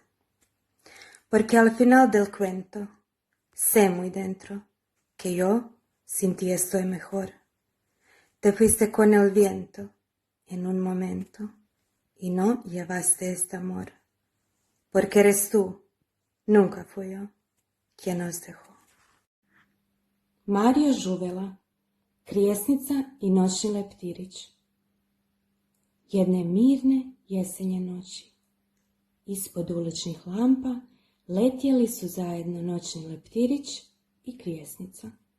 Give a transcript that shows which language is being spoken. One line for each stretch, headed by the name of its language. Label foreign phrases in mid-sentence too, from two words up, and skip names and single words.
Spanish: Porque al final del cuento, sé muy dentro que yo sin ti estoy mejor. Te fuiste con el viento en un momento y no llevaste este amor, porque eres tú, nunca fui yo, quien nos dejó.
Croatian: Mario Žuvela, Krijesnica i noćni leptirić. Jedne mirne jesenje noći, ispod uličnih lampa letjeli su zajedno noćni leptirić i Krijesnica.